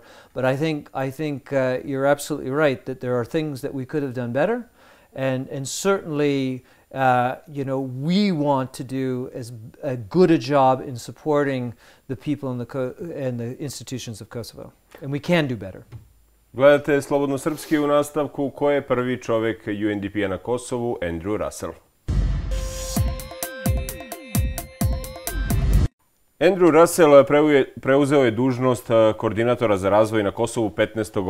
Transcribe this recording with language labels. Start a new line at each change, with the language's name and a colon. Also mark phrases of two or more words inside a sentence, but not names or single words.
English: But I think you're absolutely right that there are things that we could have done better, and certainly you know, we want to do as good a job in supporting the people and the institutions of Kosovo, and we can do better.
Serbian: Gledate Slobodno Srpski, u nastavku ko je prvi čovjek UNDP-a na Kosovu, Andrew Russell. Andrew Russell preuzeo je dužnost koordinatora za razvoj na Kosovu 15.